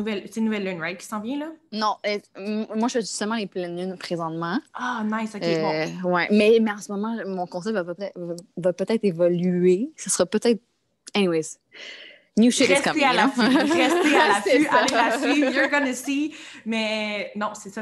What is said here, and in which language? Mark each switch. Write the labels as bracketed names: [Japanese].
[French] c'est Nouvelle Lune, right, qui s'en vient, là? Non, moi, je fais justement les pleines lunes présentement. Ah, nice, OK, bon. Ouais, mais en ce moment, mon concept va peut-être évoluer. Ce sera peut-être... [English] Anyways, new shit is coming. [French] Restez à l'affût, C'est ça. allez la suivre, you're gonna see. Mais non, c'est ça.